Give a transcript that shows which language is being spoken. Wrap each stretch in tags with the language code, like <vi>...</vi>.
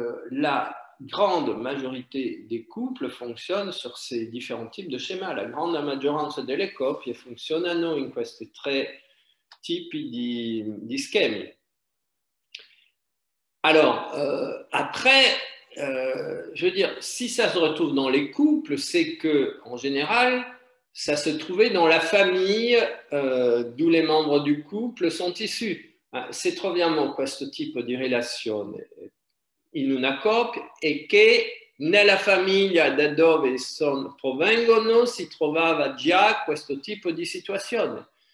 <fr>La grande majorité des couples fonctionnent sur ces différents types de schémas.</fr> <it>La grande maggioranza delle coppie funzionano in questi tre tipi di schemi.</it> <fr>Alors, après, je veux dire, si ça se retrouve dans les couples, c'est que, en général, ça se trouvait dans la famille d'où les membres du couple sont issus.</fr> <it>Se troviamo questo tipo di relazione in una coppia e che nella famiglia da dove provengono si trovava già questo tipo di situazione.</it>